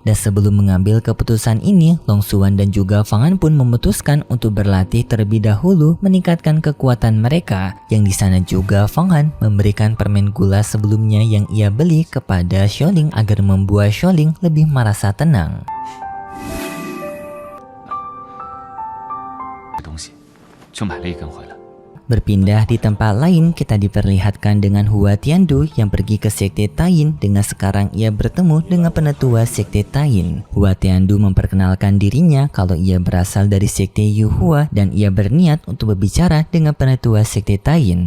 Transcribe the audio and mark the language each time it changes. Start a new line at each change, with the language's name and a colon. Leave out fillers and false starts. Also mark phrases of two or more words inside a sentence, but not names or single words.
Indonesian: Dan sebelum mengambil keputusan ini, Long Xuan dan juga Fang Han pun memutuskan untuk berlatih terlebih dahulu meningkatkan kekuatan mereka. Yang di sana juga Fang Han memberikan permen gula sebelumnya yang ia beli kepada Xiaoling agar membuat Xiaoling lebih merasa tenang.
Chinese: 这东西，就买了一根回来。
Indonesian: Berpindah di tempat lain, kita diperlihatkan dengan Hua Tiandu yang pergi ke Sekte Tain dengan sekarang ia bertemu dengan penetua Sekte Tain. Hua Tiandu memperkenalkan dirinya kalau ia berasal dari Sekte Yuhua dan ia berniat untuk berbicara dengan penetua Sekte Tain.